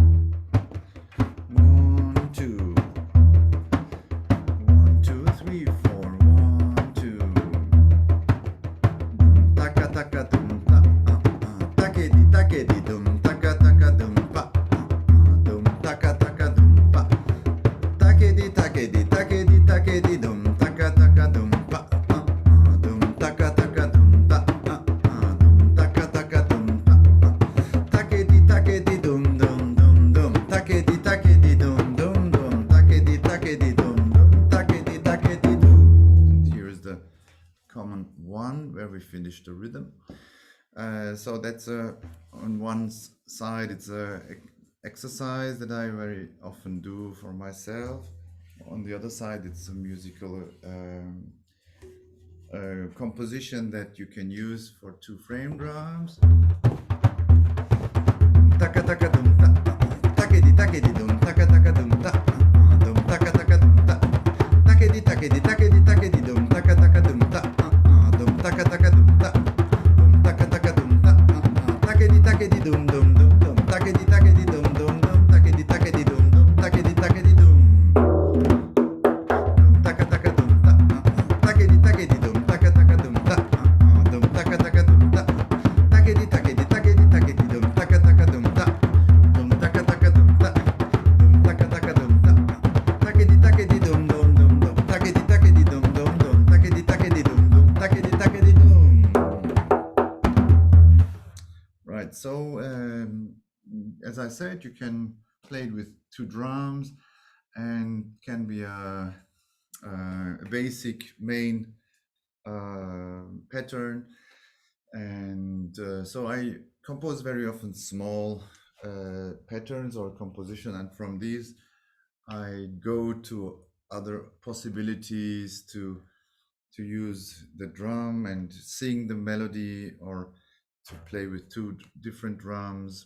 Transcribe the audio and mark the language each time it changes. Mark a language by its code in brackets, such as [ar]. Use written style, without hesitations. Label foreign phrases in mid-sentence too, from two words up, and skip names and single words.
[en] 1 2 1 2 3 4 1 2 dum taka taka dum ta take di dum taka taka dum pa dum taka taka dum pa take di dum taka taka dum pa dum taka taka dum ta dum taka taka dum pa take di dum dum dum dum take di dum dum dum take di dum dum take di dum. And here's the common one where we finish the rhythm. So that's on one side it's a exercise that I very often do for myself. On the other side it's a musical composition that you can use for 2 frame drums. Taka taka dum ta take di dum taka taka dum ta dum taka taka dum ta take di dum taka taka dum ta dum taka taka dum ta dum taka taka dum ta take di dum dum dum dum take di dum dum dum take di dum dum take di dum dum taka taka dum ta take di dum taka taka dum ta dum taka taka dum ta take di dum taka taka dum ta dum taka taka dum ta dum taka taka dum ta take di dum dum dum dum take di dum dum dum take di dum dum take di dum. Right, so as I said, you can play it with 2 drums and can be a basic main pattern. And so I compose very often small patterns or composition, and from these I go to other possibilities to use the drum and sing the melody, or to play with two different drums.